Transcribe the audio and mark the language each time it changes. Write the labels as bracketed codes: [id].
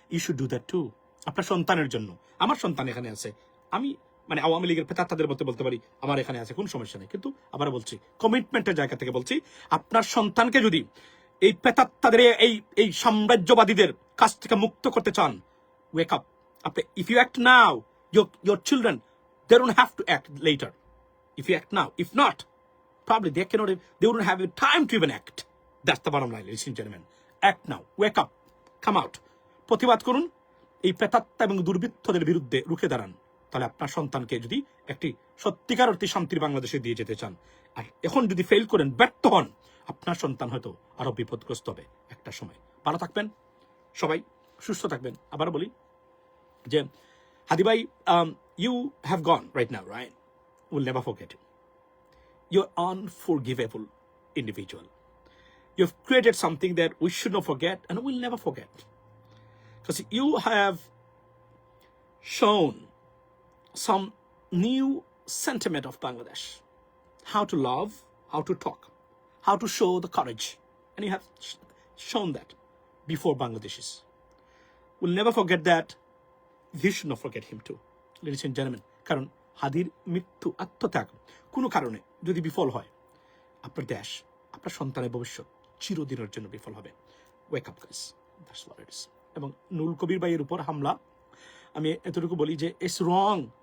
[en] you should do that too, [bn] আপনার সন্তানের জন্য। আমার সন্তান এখানে আছে, আমি মানে আওয়ামী লীগের প্রেতাত্মাদের মধ্যে বলতে পারি আমার এখানে আছে, কোন সমস্যা নেই। কিন্তু আবার বলছি, কমিটমেন্টের জায়গা থেকে বলছি, আপনার সন্তানকে যদি এই প্রেতাত্মাদের, এই সাম্রাজ্যবাদীদের কাছ থেকে মুক্ত করতে চান, [en] Wake up. আপনি if you act now, your children, they don't have to act later. If you act now, if not, probably they wouldn't have time to even act. That's the bottom line, ladies and gentlemen. Act now, wake up, come out. [bn] প্রতিবাদ করুন, এই প্রেতাত্মা এবং দুর্বৃত্তদের বিরুদ্ধে রুখে দাঁড়ান। তাহলে আপনার সন্তানকে যদি একটি সত্যিকার অর্থে শান্তির বাংলাদেশে দিয়ে যেতে চান, আর এখন যদি ফেল করেন, ব্যর্থ হন, আপনার সন্তান হয়তো আরো বিপদগ্রস্ত হবে একটা সময়। ভালো থাকবেন সবাই, সুস্থ থাকবেন। আবার বলি যে হাদি ভাই, [en] you have gone right now, right? We'll never forget you. You're unforgivable individual. You've created something that we should not forget and we'll never forget. Because you have shown some new sentiment of Bangladesh. How to love, how to talk, how to show the courage. And you have shown that before Bangladeshis. We'll never forget that. We should not forget him too, ladies and gentlemen. [bn] কারণ হাদির মৃত্যু, আত্মত্যাগ কোনো কারণে যদি বিফল হয়, আপনার দেশ, আপনার সন্তানের ভবিষ্যৎ চিরদিনের জন্য বিফল হবে। [en] Wake up guys, that's what it is. [bn] এবং নুরুল কবির ভাইয়ের উপর হামলা, আমি এতটুকু বলি যে [en] It's wrong.